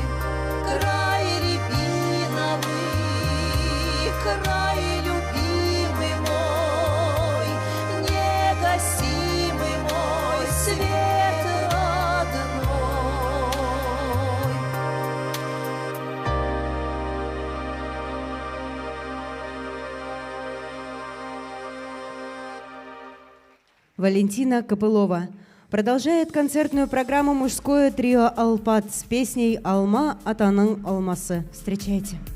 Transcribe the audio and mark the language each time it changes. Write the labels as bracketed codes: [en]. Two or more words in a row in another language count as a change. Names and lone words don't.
[ru] Край рябиновый, край любимый мой, негасимый мой свет родной. Валентина Копылова продолжает концертную программу мужское трио «Алпат» с песней «Алма атаның алмасы». Встречайте!